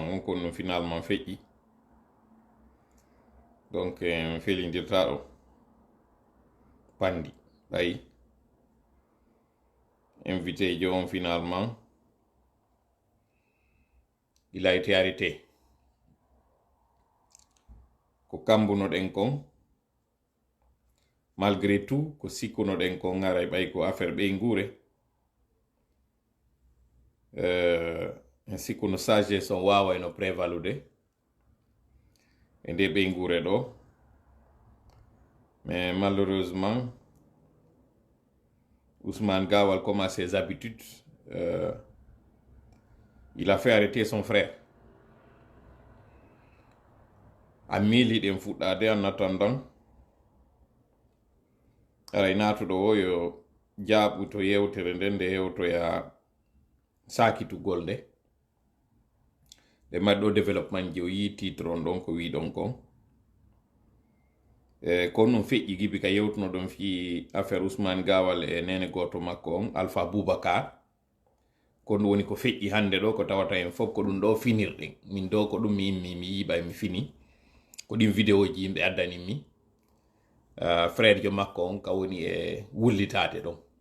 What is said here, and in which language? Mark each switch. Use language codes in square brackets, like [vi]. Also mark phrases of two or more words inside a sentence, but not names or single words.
[fr] On a finalement fait. Donc, on fait l'indicateur. Pandi. Aïe. Invité, finalement, il a été arrêté. [ff] Ko kambuno den kon [fr] malgré tout [ff] ko sikkuno den kon ngaray bay ko affaire be ngure sikkuno sagesse on wawa no prévalude e nde be ngure do [fr] mais malheureusement Ousmane Gawal comme à ses habitudes il a fait arrêter son frère [ff] a miili ɗen fuɗɗade [fr] en attendant [ff] aray natuɗo o yo jaaɓu to yewtere nden nde hewtoya sakitugol nde ɓe mbaɗi ɗo développement ji o yi titre on ɗon ko wiɗon kon kono ɗum feƴƴi gibi ka yewtuno ɗon fi affaire Ousmane Gawal e nene goto makko on Alpha Boubacar kono ɗum woni ko feƴƴi hande ɗo ko tawata en fof ko ɗum ɗo finirɗen min ɗo ko ɗum mi immi mi yiiɓa mi fini ko ɗin vidéo ji yimɓe addani mi frère jo makko on ka woni e wullitade ɗon